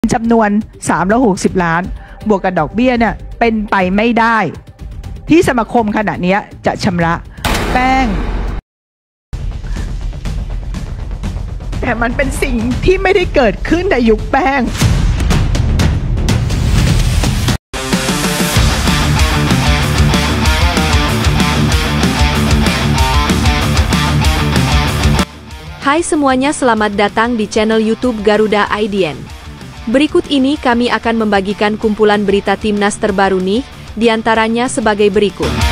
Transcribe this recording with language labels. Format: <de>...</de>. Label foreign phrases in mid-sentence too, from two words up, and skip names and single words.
<th>จำนวน360 ล้านบวกกับดอกเบี้ยเนี่ยเป็นไปไม่ได้ที่สมาคมขณะนี้จะชำระแป้งแต่มันเป็นสิ่งที่ไม่ได้เกิดขึ้นในยุคแป้ง</th> <id>Hai semuanya, selamat datang di channel YouTube Garuda IDN. Berikut ini kami akan membagikan kumpulan berita timnas terbaru nih, diantaranya sebagai berikut.</id>